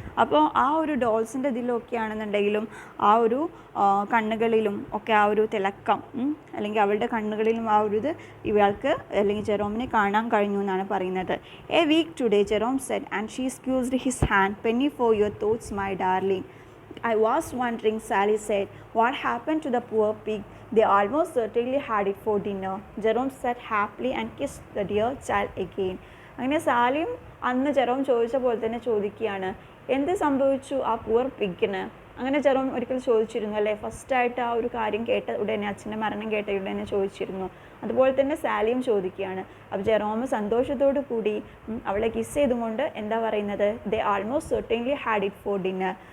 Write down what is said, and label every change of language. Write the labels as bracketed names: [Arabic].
[Malayalam] അപ്പോൾ ആ ഒരു ഡോൾസിൻ്റെ ഇതിലൊക്കെ ആണെന്നുണ്ടെങ്കിലും ആ ഒരു കണ്ണുകളിലും ഒക്കെ ആ ഒരു തിളക്കം അല്ലെങ്കിൽ അവളുടെ കണ്ണുകളിലും ആ ഒരു ഇത് ഇവൾക്ക് അല്ലെങ്കിൽ ജെറോമിന് കാണാൻ കഴിഞ്ഞു എന്നാണ് പറയുന്നത്. [English] A week today Jerome said and she സ്ക്യൂസ്ഡ് his hand. Penny for your thoughts my darling. I was wondering, Sally said, what happened to the poor pig? They almost certainly had it for dinner. Jerome sat happily and kissed the dear child again. [Malayalam] അങ്ങനെ സാലിയും അന്ന് Jerome ചോദിച്ച പോലെ തന്നെ ചോദിക്കുകയാണ്, എന്ത് സംഭവിച്ചു ആ poor പിഗിന്? അങ്ങനെ ജെറോം ഒരിക്കൽ ചോദിച്ചിരുന്നു അല്ലേ, ഫസ്റ്റായിട്ട് ആ ഒരു കാര്യം കേട്ട ഉടനെ, അച്ഛൻ്റെ മരണം കേട്ട ഉടനെ ചോദിച്ചിരുന്നു. അതുപോലെ തന്നെ സാലിയും ചോദിക്കുകയാണ്. അപ്പോൾ ജെറോം സന്തോഷത്തോടു കൂടി അവളെ കിസ് ചെയ്തുകൊണ്ട് എന്താ പറയുന്നത്, [English] They almost certainly had it for dinner.